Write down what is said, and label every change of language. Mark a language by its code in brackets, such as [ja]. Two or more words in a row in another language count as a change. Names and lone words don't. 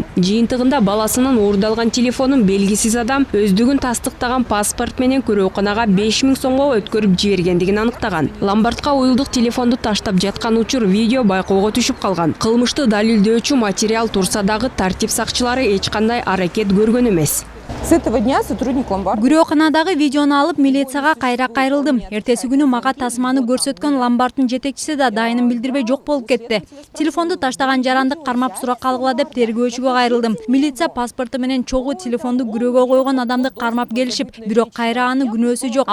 [ky] Жыйынтыгында баласынын уурдалган телефонун белгисиз адам өздүгүн тастыктаган паспорт менен көрөканага 5000 сомго өткөрүп жибергендигин аныктаган. Ломбардка уюлдук телефонду таштап жаткан учур видео байкоого түшүп калган. Кылмышты далилдөөчү материал турса дагы тартип сакчылары эч кандай аракет көргөн эмес. [ru] С этого дня сотрудник ломбарда. [ky] Күрөканадагы видеону алып милицияга кайра кайрылдым. Эртеси күнү мага тасманы көрсөткөн ломбарддын жетекчиси да дайынын билдирбей жок болуп кетти. Телефонду таштаган жаранды кармап сурак алгыла деп тергөөчүгө кайрылдым. Милиция паспорту менен чогуу телефонду күрөөгө койгон адамды кармап келишип, бирок кайра анын күнөөсү жок.